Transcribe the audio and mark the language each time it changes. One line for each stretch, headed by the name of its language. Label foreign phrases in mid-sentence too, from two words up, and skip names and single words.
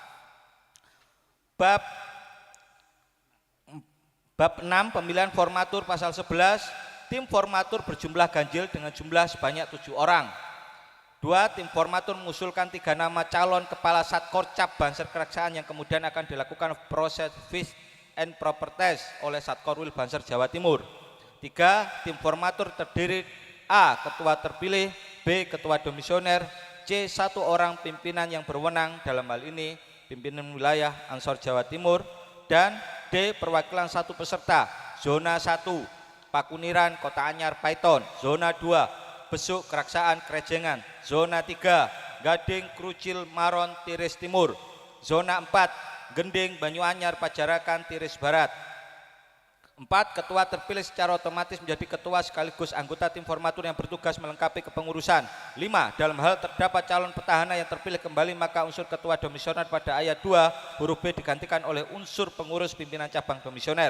Indonesian: Bab 6 pemilihan formatur pasal 11, tim formatur berjumlah ganjil dengan jumlah sebanyak 7 orang. 2. Tim formatur mengusulkan 3 nama calon kepala Satkor Cap Banser Keraksaan yang kemudian akan dilakukan proses
English: fit and proper test
Indonesian: oleh Satkorwil Banser Jawa Timur. 3. Tim formatur terdiri A. Ketua terpilih, B. Ketua komisioner, C. 1 orang pimpinan yang berwenang, dalam hal ini pimpinan wilayah Ansor Jawa Timur, dan D. Perwakilan 1 peserta. Zona 1 Pakuniran Kota Anyar Paiton. Zona 2 Besuk Keraksaan Krejengan. Zona 3 Gading Krucil Maron Tiris Timur. Zona 4 Gending Banyuanyar Pajarakan Tiris Barat. 4. Ketua terpilih secara otomatis menjadi ketua sekaligus anggota tim formatur yang bertugas melengkapi kepengurusan. 5. Dalam hal terdapat calon petahana yang terpilih kembali, maka unsur ketua komisioner pada ayat 2 huruf B digantikan oleh unsur pengurus pimpinan cabang komisioner.